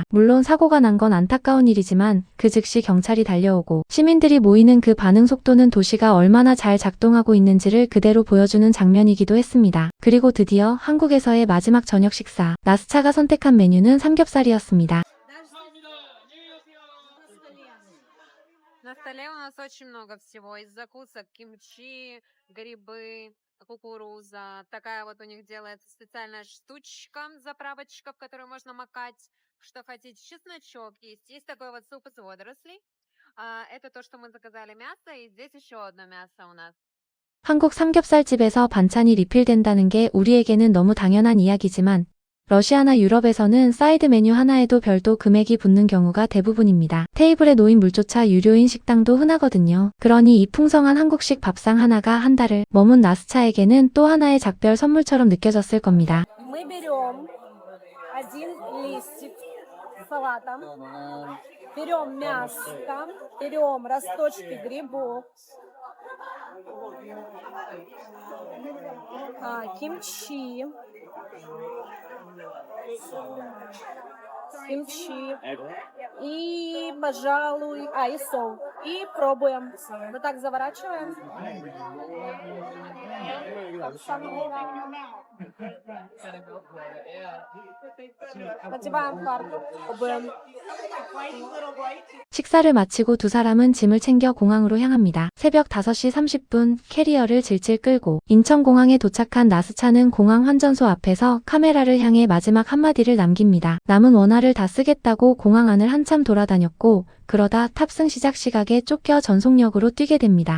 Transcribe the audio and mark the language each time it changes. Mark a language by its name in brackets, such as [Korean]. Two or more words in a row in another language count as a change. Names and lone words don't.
[Korean] 물론 사고가 난 건 안타까운 일이지만 그 즉시 경찰이 달려오고 시민들이 모이는 그 반응 속도는 도시가 얼마나 잘 작동하고 있는지를 그대로 보여주는 장면이기도 했습니다. 그리고 드디어 한국에서의 마지막 저녁 식사. 나스차가 선택한 메뉴는 삼겹살이었습니다. [Russian] На столе у нас очень много всего. Из закусок кимчи, грибы, кукуруза. Такая вот у них делается специальная штучка, заправочка, в которую можно макать, что хотите. Чесночок есть. Есть такой вот суп из водорослей. Это то, что мы заказали мясо. И здесь еще одно мясо у нас. [Korean] 한국 삼겹살집에서 반찬이 리필된다는 게 우리에게는 너무 당연한 이야기지만 러시아나 유럽에서는 사이드 메뉴 하나에도 별도 금액이 붙는 경우가 대부분입니다. 테이블에 놓인 물조차 유료인 식당도 흔하거든요. 그러니 이 풍성한 한국식 밥상 하나가 한 달을 머문 나스차에게는 또 하나의 작별 선물처럼 느껴졌을 겁니다. [Russian] Мы берем один листик салата, берем мясо, берем росточки грибов, кимчи, и, пожалуй, и сол. И пробуем. Вот так заворачиваем. Надеваем карту. Пробуем. [Korean] 식사를 마치고 두 사람은 짐을 챙겨 공항으로 향합니다. 새벽 5시 30분 캐리어를 질질 끌고 인천공항에 도착한 나스차는 공항 환전소 앞에서 카메라를 향해 마지막 한마디를 남깁니다. 남은 원화를 다 쓰겠다고 공항 안을 한참 돌아다녔고 그러다 탑승 시작 시각에 쫓겨 전속력으로 뛰게 됩니다.